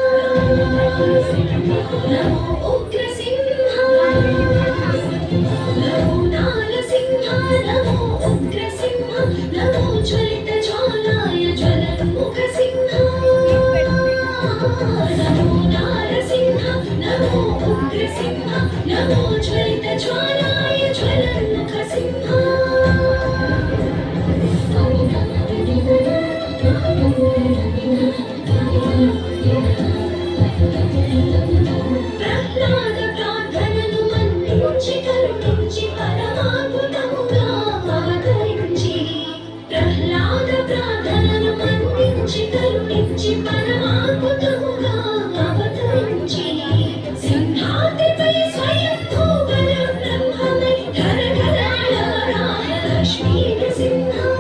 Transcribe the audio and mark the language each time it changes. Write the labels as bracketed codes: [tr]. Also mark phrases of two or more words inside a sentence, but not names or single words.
[sa] नमो उग्रसिंह नमो नारसिंह नमो उग्रसिंह नमो ज्वलितज्वालाय ज्वलन्मुखसिंह नमो नारसिंह नमो उग्रसिंह नमो ज्वलितज्वालाय ज्वलन्मुखसिंह [te] ప్రహ్లాద ప్రార్థనను మన్నించి కరుణించి పరమాద్భుతముగా అవతరించి ప్రహ్లాద ప్రార్థనను మన్నించి కరుణించి పరమాద్భుతముగా అవతరించి సింహాద్రిపై స్వయంభూ బల బ్రహ్మమై ధరధరాళవరాయ లక్ష్మీ నృసింహ